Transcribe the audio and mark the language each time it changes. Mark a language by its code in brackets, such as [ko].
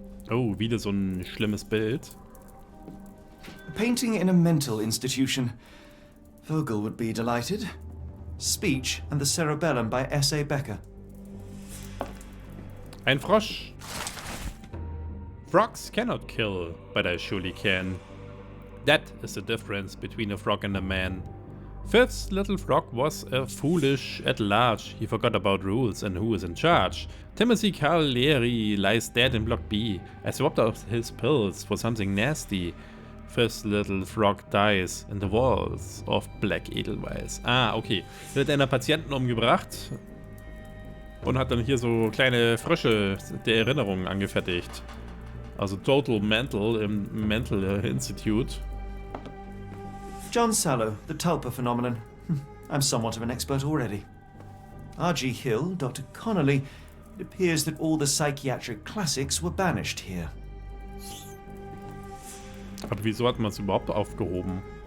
[de] Oh, wieder so ein schlimmes Bild. [en] A painting in a mental institution. Vogel would be delighted. Speech and the Cerebellum by S.A. Becker. [de] Ein Frosch. [en] Frogs cannot kill, but I surely can. That is the difference between a frog and a man. Fifth's little frog was foolish at large. He forgot about rules and who is in charge. Timothy Cagliari lies dead in Block B. I swapped out his pills for something nasty. Fifth's little frog dies in the walls of Black Edelweiß. Ah, okay. [de] Er hat einen Patienten umgebracht und hat dann hier so kleine Frösche der Erinnerung angefertigt. Also Total Mental im Mental Institute. [en] John Sallow, the Tulpa phenomenon. I'm somewhat of an expert already. R.G. Hill, Dr. Connolly. It appears that all the psychiatric classics were banished here. [de] Aber wieso hat man es überhaupt aufgehoben?